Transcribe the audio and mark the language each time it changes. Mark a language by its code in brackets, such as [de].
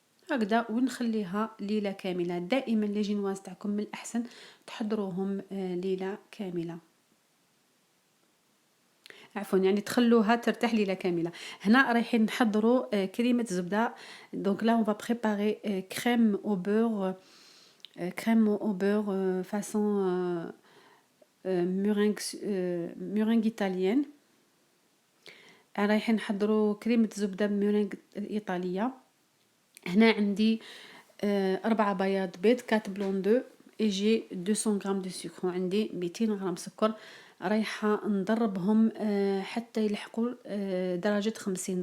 [ar] هكذا ونخليها ليلة كاملة. دائما لي جينواز تاعكم من الأحسن تحضروهم ليلة كاملة. عفوا يعني تخلوها ترتاح ليلة كاملة. هنا رايحين نحضروا كريمة زبدة. [fr] دونك لا on va préparer crème au beurre. crème au beurre façon meringue italienne. [ar] رايحين نحضروا كريمة زبدة ميرينغ إيطالية. هنا عندي 4 بياض بيض 4 بلون دو et j'ai 200 غرام دو سكر. وعندي 200 غرام سكر. رايحة نضربهم حتى يلحقوا درجة 50.